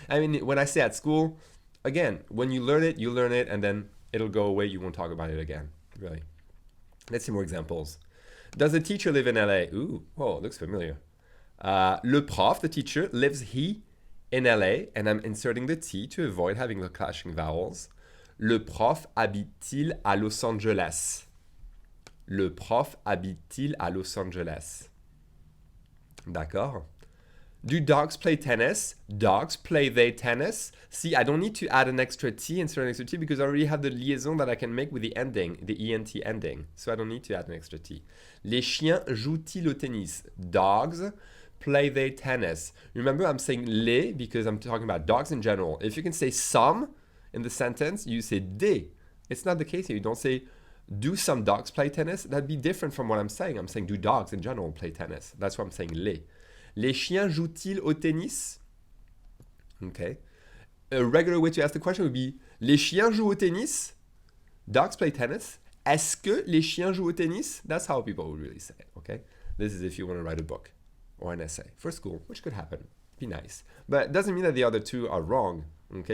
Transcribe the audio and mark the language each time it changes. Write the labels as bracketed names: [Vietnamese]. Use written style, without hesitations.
[English] I mean, when I say at school, again, when you learn it, and then it'll go away. You won't talk about it again, really. Let's see more examples. Does the teacher live in LA? Ooh, oh, looks familiar. [French] Le prof, [English] the teacher, lives he in LA, and I'm inserting the T to avoid having the clashing vowels. [French] Le prof habite-t-il à Los Angeles? Le prof habite-t-il à Los Angeles? D'accord. [English] Do dogs play tennis? Dogs play they tennis? See, I don't need to add an extra T, insert an extra T, because I already have the liaison that I can make with the ending, the ENT ending. So I don't need to add an extra T. [French] Les chiens jouent-ils au tennis? [English] Dogs play they tennis? Remember, I'm saying les because I'm talking about dogs in general. If you can say some in the sentence, you say des. It's not the case here. You don't say, do some dogs play tennis? That'd be different from what I'm saying. I'm saying, do dogs in general play tennis? That's why I'm saying les. [French] Les chiens jouent-ils au tennis? Okay. [English] A regular way to ask the question would be, [French] les chiens jouent au tennis? [English] Dogs play tennis? [French] Est-ce que les chiens jouent au tennis? [English] That's how people would really say it, okay? This is if you want to write a book or an essay for school, which could happen. Be nice. But it doesn't mean that the other two are wrong, okay?